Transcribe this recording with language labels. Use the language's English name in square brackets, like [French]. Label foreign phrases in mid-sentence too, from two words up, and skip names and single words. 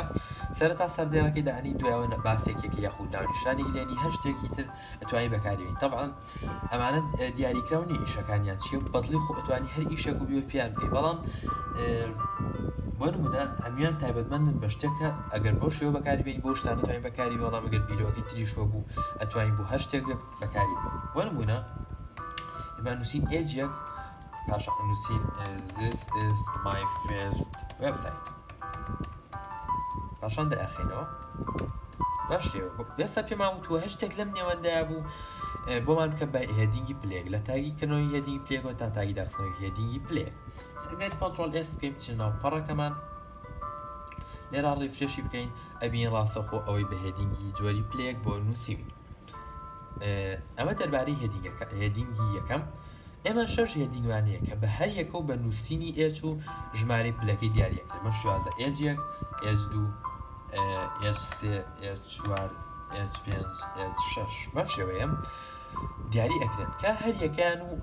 [Central Kurdish] سەرەتا سەردێڕەکەی داهەنی دوایەوە باسێکێکی یاخود ناونیشانی لێنی هەر شتێکی تر ئەتوانی بەکاربێنی طبعاً ئەمانە دیاریکراونی ئیشەکانیان چیە بەدڵی خۆ ئەتوانی هەر ئیشێک و بێ پیان بکەی بەڵام بۆ نمونە هەمیان تایبەتمەندن بە شتێکە ئەگەر بۆ شێوە بەکاربێنی بۆ شتان ئەتوانین بەکاری بەڵام ئەگەر بیرۆکەی تریشوە بوو ئەتوانین بۆ هەر شتێک بەکاری بۆ نمونە ئێمە نووسین ئێجێک پاشان نووسین [English] this is my first website [Central Kurdish] پاشان دەئەخینەوە باش ئێستا پێمان وتووە هەر شتێک لەم نێوەندایە بوو بۆمان بکە بە هێدینگی پلێک لە تاگیکردنەوەی هێدینگی پلێکەوە تا تاگی داخستنەوەی هێدینگی پلێک ئەگەر کۆنتڕۆل S بکەین بچین ناو پەڕەکەمان لێرا ڕیفرێشی بکەین ئەبین ڕاستەخۆ ئەوەی بە هێدینگی جۆری پلێک بۆ نووسیوین ئەمە دەربارەی هێدینگی یەکەم ئێمە شەش هێدینگوانەیە کە بە هەر یەکەو بە نووسینی H و ژمارەی پلەکەی دیاریەکرێت مە شوازە H1 H2 H3 H4 H5 H6 بەم شێوەیە دیاری ئەکرێن کە هەر یەکیان و